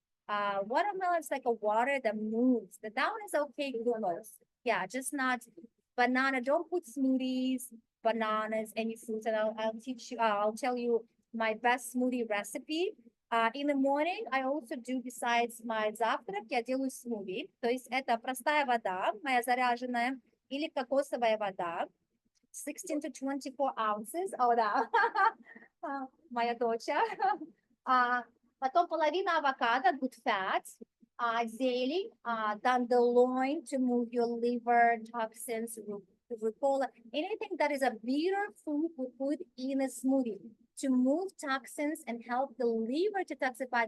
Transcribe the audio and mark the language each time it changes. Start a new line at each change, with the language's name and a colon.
English: Watermelon is like a water that moves. That one is okay, glucose. Yeah, just not banana. Don't put smoothies, bananas, any fruits. And I'll tell you my best smoothie recipe. In the morning, I also do, besides my завтрак,
Russian: я делаю смузи. То есть это простая вода, моя заряженная, или кокосовая вода,
English: 16 to 24 ounces.
Russian: О, да, моя дочь. Потом половина авокадо,
English: good fat, зелень, dandelion to move your liver, toxins, rucola, anything that is a bitter food we put in a smoothie to move toxins and help the liver to detoxify.